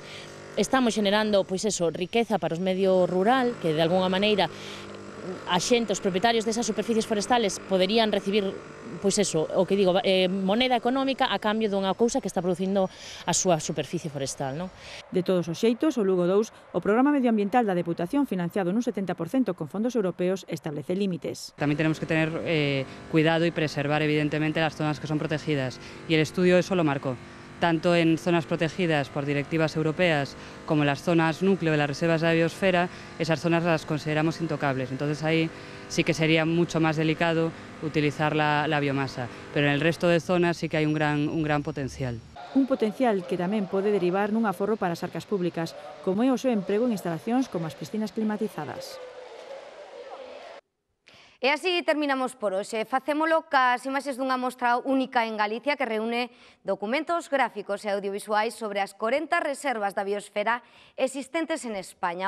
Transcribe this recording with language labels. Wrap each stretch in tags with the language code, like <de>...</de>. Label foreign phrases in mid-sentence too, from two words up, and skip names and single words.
<gl>Estamos generando pois eso, riqueza para os medios rural, que de alguna maneira a xente, os propietarios desas superficies forestales poderían recibir, pois eso, o que digo, moneda económica a cambio dunha cousa que está producindo a súa superficie forestal, non? De todos os xeitos, o Lugo 2, o programa medioambiental da Deputación, financiado nun 70% con fondos europeos, establece límites.</gl> <es>También tenemos que tener cuidado y preservar evidentemente las zonas que son protegidas, y el estudio eso lo marcó. Tanto en zonas protegidas por directivas europeas como en las zonas núcleo de las reservas de la biosfera, esas zonas las consideramos intocables. Entonces ahí sí que sería mucho más delicado utilizar la biomasa, pero en el resto de zonas sí que hay un gran potencial.</es> <gl>Un potencial que tamén pode derivar nun aforro para as arcas públicas, como é o seu emprego en instalacións como as piscinas climatizadas. E así terminamos por hoxe. Facémolo cas imaxes dunha mostra única en Galicia que reúne documentos gráficos e audiovisuais sobre as 40 reservas da biosfera existentes en España.</gl>